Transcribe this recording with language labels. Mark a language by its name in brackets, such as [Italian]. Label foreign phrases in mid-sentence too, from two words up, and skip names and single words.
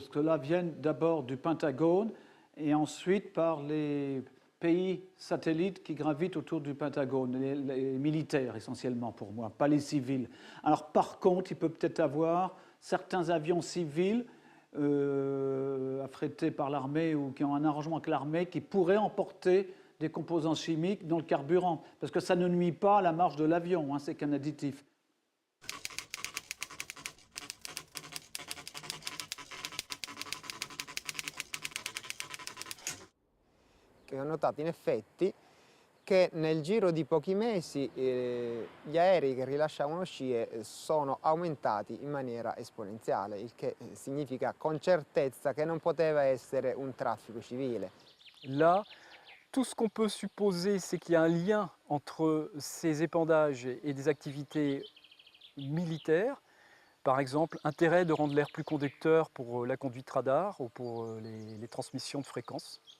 [French] cela vienne d'abord du Pentagone et ensuite par les pays satellites qui gravitent autour du Pentagone, les militaires essentiellement pour moi, pas les civils. Alors par contre, il peut peut-être avoir certains avions civils affrétés par l'armée ou qui ont un arrangement avec l'armée qui pourraient emporter des composants chimiques dans le carburant, parce que ça ne nuit pas à la marche de l'avion, hein, c'est qu'un additif. [Italian] Ho notato in effetti che nel giro di pochi mesi gli aerei che rilasciavano scie sono aumentati in maniera esponenziale, il che significa con certezza che non poteva essere un traffico civile. [French] Là, tout ce qu'on peut supposer, c'est qu'il y a un lien entre ces épandages et des activités militaires. Par exemple, intérêt de rendre l'air plus conducteur pour la conduite radar ou pour les transmissions de fréquences.